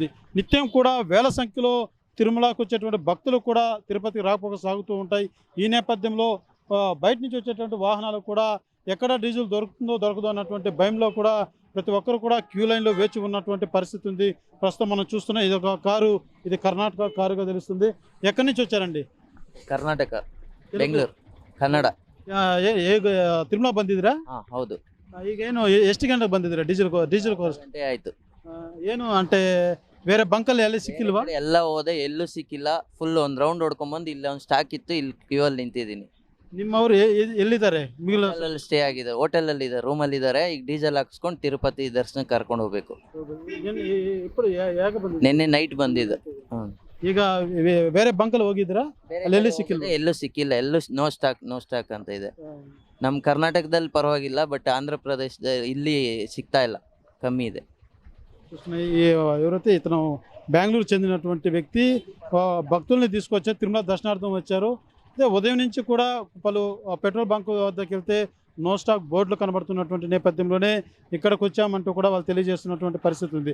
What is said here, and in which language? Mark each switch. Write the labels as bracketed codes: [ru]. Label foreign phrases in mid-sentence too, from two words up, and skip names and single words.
[te] నిత్యం కూడా వేల సంఖ్యలో తిరుమలకు వచ్చేటువంటి భక్తులు కూడా తిరుపతికి రాకపోక సాగుతూ ఉంటాయి. ఈ నేపథ్యంలో బయట నుంచి వచ్చేటువంటి వాహనాలు కూడా ఎక్కడ డీజిల్ దొరుకుతుందో దొరకదో అన్నటువంటి భయంలో కూడా ప్రతి ఒక్కరు కూడా క్యూ లైన్లో వేచి ఉన్నటువంటి పరిస్థితి ఉంది. ప్రస్తుతం మనం చూస్తున్నాం, ఇది ఒక కారు, ఇది కర్ణాటక కారుగా తెలుస్తుంది. ఎక్కడి నుంచి వచ్చారండి? [kn] ಕರ್ನಾಟಕ ಬೆಂಗಳೂರು ಕನ್ನಡ ತಿರುಮಲ ಬಂದಿದ್ದೀರಾ? ಹೌದು. ಈಗೇನು ಎಷ್ಟು ಗಂಟೆಗೆ ಬಂದಿದ್ದೀರಾ? [en] diesel course [kn] ಗಂಟೆ ಆಯ್ತು. ಏನು అంటే ಬೇರೆ ಬಂಕಲ್ಲಿ ಎಲ್ಲಿ ಸಿಕ್ಕಿಲ್ವಾ? ಎಲ್ಲ ಹೋದೆ, ಎಲ್ಲೂ ಸಿಕ್ಕಿಲ್ಲ. ಫುಲ್ ಒಂದು ರೌಂಡ್ ಹೊಡ್ಕೊಂಡ್ಬಂದು ಇಲ್ಲಿ ಒಂದು ಸ್ಟಾಕ್ ಇತ್ತು, ಇಲ್ಲಿ ಕ್ಯೂ ಅಲ್ಲಿ ನಿಂತಿದ್ದೀನಿ. ನಿಮ್ಮವರು ಎಲ್ಲಿದ್ದಾರೆ? ಅಲ್ಲಿ ಸ್ಟೇ ಆಗಿದೆ, ಹೋಟೆಲ್ ಅಲ್ಲಿ ಇದೆ, ರೂಮ್ ಅಲ್ಲಿ ಇದ್ದಾರೆ. ಈಗ ಡೀಸೆಲ್ ಹಾಕ್ಸ್ಕೊಂಡು ತಿರುಪತಿ ದರ್ಶನಕ್ಕೆ ಕರ್ಕೊಂಡು ಹೋಗ್ಬೇಕು. ನಿನ್ನೆ ನೈಟ್ ಬಂದಿದೆ. ಈಗ ಬೇರೆ ಬಂಕಲ್ಲಿ ಹೋಗಿದ್ರಾ? ಅಲ್ಲಿ ಸಿಕ್ಕಿಲ್ಲ? ಎಲ್ಲೂ ಸಿಕ್ಕಿಲ್ಲ, ಎಲ್ಲೂ [en] no stock [kn] ಅಂತ ಇದೆ. ನಮ್ಮ ಕರ್ನಾಟಕದಲ್ಲಿ ಪರವಾಗಿಲ್ಲ, ಬಟ್ ಆಂಧ್ರ ಪ್ರದೇಶದ ಇಲ್ಲಿ సిక్తా ಇಲ್ಲ, కమ్మి ಇದೆ. [te] ఎవరైతే ఇతను బెంగళూరు చెందినటువంటి వ్యక్తి భక్తుల్ని తీసుకొచ్చారు, తిరుమల దర్శనార్థం వచ్చారు. అదే ఉదయం నుంచి కూడా పలు పెట్రోల్ బంక్ వద్దకు వెళ్తే [en] no stock [te] బోర్డులు కనబడుతున్నటువంటి నేపథ్యంలోనే ఇక్కడికి వచ్చామంటూ కూడా వాళ్ళు తెలియజేస్తున్నటువంటి పరిస్థితి ఉంది.